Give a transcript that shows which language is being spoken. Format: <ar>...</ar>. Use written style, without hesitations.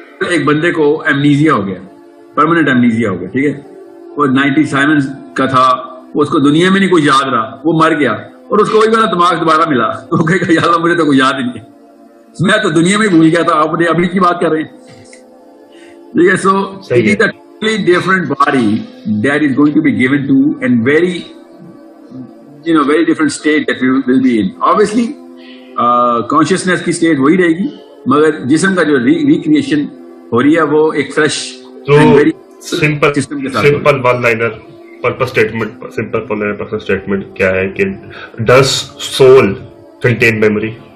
<ur>ایک بندے کو ایمنیزیا ہو گیا، پرماننٹ ایمنیزیا ہو گیا، ٹھیک ہے. وہ 97 کا تھا، وہ اس کو دنیا میں نہیں کوئی یاد رہا، وہ مر گیا، اور اس کو وہی والا دماغ دوبارہ ملا، تو وہ کہے گا یا اللہ مجھے تو کوئی یاد ہی نہیں ہے، میں تو دنیا میں بھول گیا تھا، آپ نے ابھی کی بات کر رہے ہیں، ٹھیک ہے.</ur> <en>So it is a totally different body that is going to be given to, and very different state that we will be in. Obviously consciousness</en> <ur>کی state وہی رہے گی، مگر جسم کا جو ریکریشن ہو رہی ہے وہ ایک fresh</ur> <en>simple one liner purpose statement</en> <ur>کیا ہے کہ</ur> <en>Does soul contain memory?</en>